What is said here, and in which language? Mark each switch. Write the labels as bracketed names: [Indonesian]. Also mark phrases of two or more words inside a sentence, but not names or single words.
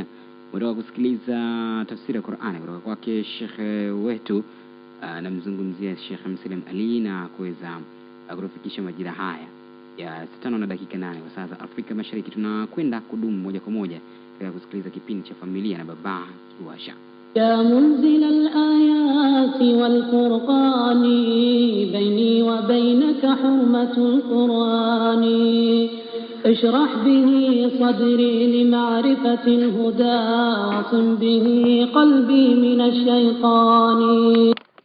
[Swahili] Unataka kusikiliza tafsiri ya Qur'ani kutoka kwake Sheikh wetu, namzungumzia Sheikh Msalim Ali, na kuweza kutufikisha majira haya ya 5:08 kwa saa za Afrika Mashariki. Tunakwenda kudumu moja kwa moja katika kusikiliza kipindi cha familia na baba Kiwasha. [Arabic] يا منزل الآيات والقرآن بيني وبينك حرمة القرآن اشرح به صدري لمعرفة الهدى واصم به قلبي من الشيطان.